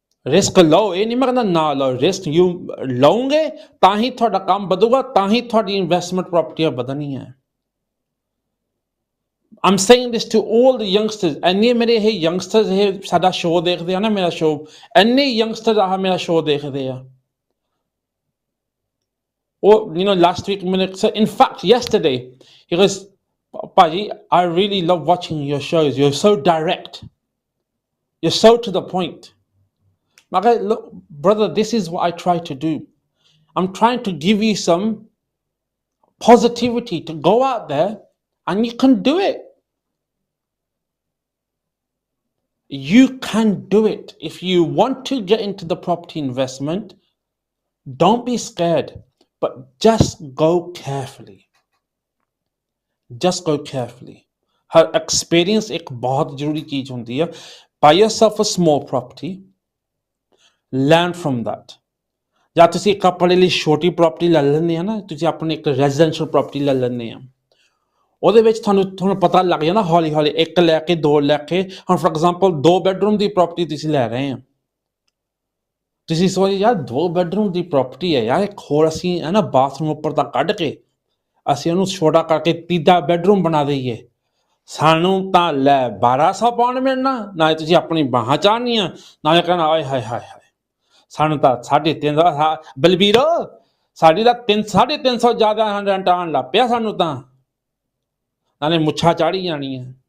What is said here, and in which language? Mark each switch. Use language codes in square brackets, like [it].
[pa] Risk ਲਓ, ਇਹ ਨਹੀਂ ਮੈਂ ਕਹਿੰਦਾ ਨਾ ਲਓ, ਰਿਸਕ ਯੂ ਲਓਗੇ ਤਾਂ ਹੀ ਤੁਹਾਡਾ ਕੰਮ ਵਧੂਗਾ, ਤਾਂ ਹੀ ਤੁਹਾਡੀ ਇਨਵੈਸਟਮੈਂਟ ਪ੍ਰਾਪਰਟੀਆਂ ਵਧਣੀਆਂ ਹੈ। [en] I'm saying this to all the youngsters, [pa] ਇੰਨੇ ਮੇਰੇ ਇਹ youngsters ਇਹ ਸਾਡਾ ਸ਼ੋਅ ਦੇਖਦੇ ਆ ਨਾ, ਮੇਰਾ ਸ਼ੋਅ, ਇੰਨੇ youngsters ਆਹ ਮੇਰਾ ਸ਼ੋਅ ਦੇਖਦੇ ਆ। [en] ਉਹ last week in fact yesterday he goes, Paji, I really love watching your shows, you're so direct, you're so to the point. Okay, look brother, this is what I try to do. I'm trying to give you some positivity to go out there and you can do it. You can do it. If you want to get into the property investment, don't be scared, but just go carefully. Just go carefully. Her experience [hi] एक बहुत जरूरी चीज होती है। [en] Buy yourself a small property, learn from that. [pa] ਜਾਂ ਤੁਸੀਂ ਇੱਕ ਆਪਣੇ ਲਈ ਛੋਟੀ ਪ੍ਰਾਪਰਟੀ ਲੈ ਲੈਂਦੇ ਆ ਨਾ, ਤੁਸੀਂ ਆਪਣੀ ਇੱਕ ਰੈਜ਼ੀਡੈਂਸ਼ੀਅਲ ਪ੍ਰਾਪਰਟੀ ਲੈ ਲੈਂਦੇ ਆ, ਉਹਦੇ ਵਿੱਚ ਤੁਹਾਨੂੰ ਪਤਾ ਲੱਗ ਜਾਂਦਾ ਹੌਲੀ ਹੌਲੀ, ਇੱਕ ਲੈ ਕੇ ਦੋ ਲੈ ਕੇ, ਹੁਣ for example 2 bedroom ਦੀ property ਤੁਸੀਂ ਲੈ ਰਹੇ ਆ, ਤੁਸੀਂ ਸੋਚੋ ਯਾਰ 2 ਬੈਡਰੂਮ ਦੀ ਪ੍ਰਾਪਰਟੀ ਹੈ ਯਾਰ, ਇੱਕ ਹੋਰ ਅਸੀਂ ਹੈ ਨਾ ਬਾਥਰੂਮ ਉੱਪਰ ਤਾਂ ਕੱਢ ਕੇ ਅਸੀਂ ਉਹਨੂੰ ਛੋਟਾ ਕਰਕੇ 3 ਬੈਡਰੂਮ ਬਣਾ ਦਈਏ, ਸਾਨੂੰ ਤਾਂ ਲੈ 1200 ਪਾਉਣ ਮਿਲਣਾ, ਨਾਲੇ ਤੁਸੀਂ ਆਪਣੀ ਬਾਹਾਂ ਚਾਹਨੀਆਂ, ਨਾਲੇ ਕਹਿਣਾ ਆਏ ਹਾਏ ਹਾਏ ਹਾਏ ਸਾਨੂੰ ਤਾਂ 350 ਬਲਬੀਰੋ, ਸਾਡੀ ਤਾਂ 350 ਜ਼ਿਆਦਾ ਰੈਂਟ ਆਉਣ ਲੱਗ ਪਿਆ ਸਾਨੂੰ ਤਾਂ, ਨਾਲੇ ਮੁੱਛਾਂ ਚਾੜੀ ਜਾਣੀਆਂ।